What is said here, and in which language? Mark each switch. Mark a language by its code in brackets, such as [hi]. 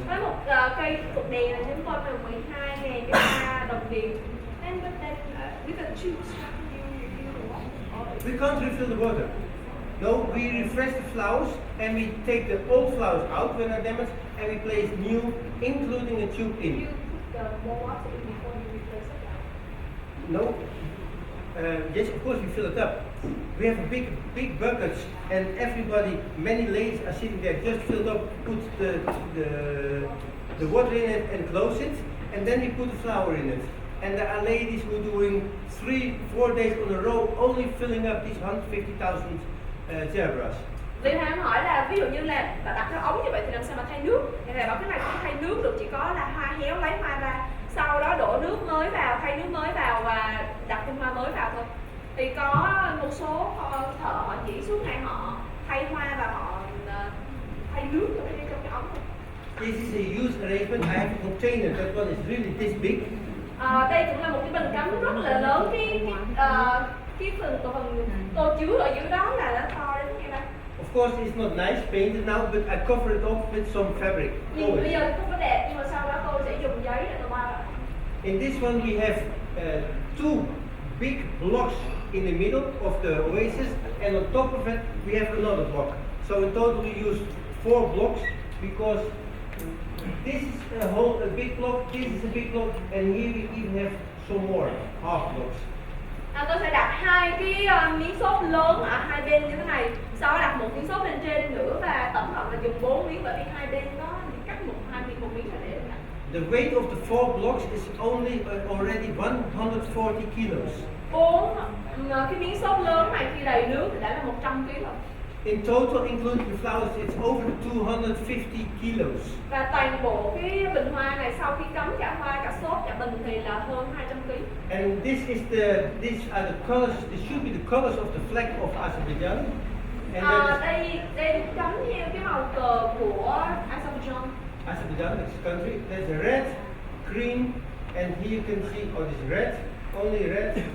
[vi] Với một cây cục đèn là chúng tôi dùng 12.000 cái hoa đồng tiền. [en] And but then we can choose how you want. We can't refill the water. No, we refresh the flowers and we take the old flowers out when they're damaged and we place new, including a tube in. You put the more water in before you replace it. No. Yes, of course we fill it up. We have a big buckets and everybody, many ladies are sitting there just filled up, put the water in it and close it, and then we put the flower in it. and there are ladies who are doing 3-4 days on a row only filling up these 150,000 zebras. [vi] Vì thầy em hỏi là ví dụ như là bạn đặt cái ống như vậy thì làm sao mà thay nước? Thì thầy bảo cái này không thay nước được, chỉ có là hoa héo lấy hoa ra, sau đó đổ nước mới vào, thay nước mới vào và đặt thêm hoa mới vào thôi. Thì có một số thợ họ chỉ suốt ngày họ thay hoa và họ thay nước trong cái ống thôi. [en] This is a used arrangement. I have a container. That one is really this big. [vi] Đây cũng là một cái bình cắm rất là lớn, cái phần tô chứa ở dưới đó là nó to đến như đây. [en] Of course, it's not nice painted now, but I cover it up with some fabric. [vi] Nhưng bây giờ không có đẹp, nhưng mà sau đó tôi sẽ dùng giấy để tôi bao lại. [en] In this one, we have two big blocks in the middle of the oasis, and on top of it, we have another block. So in total, we use 4 blocks because this is a big block, this is a big block, and here we even have some more half blocks. [vi] Tôi sẽ đặt 2 cái miếng xốp lớn ở hai bên như thế này, sau đó đặt một miếng xốp lên trên nữa và tổng cộng là dùng 4 miếng, bởi vì hai bên nó cắt một miếng là để đặt. [en] The weight of the 4 blocks is only already 140 kilos. [vi] 4 cái miếng xốp lớn này khi đầy nước thì đã là 100 kg rồi. [en] In total, including the flowers, it's over 250 kilos. [vi] Và toàn bộ cái bình hoa này sau khi cắm cả hoa, cả xốp, cả bình thì là hơn 200 kg. [en] And these are the colors. This should be the colors of the flag of Azerbaijan. And [vi] Đây cắm theo cái màu cờ của Azerbaijan. [en] Azerbaijan, this country. There's red, green, and here you can see, this red, only red.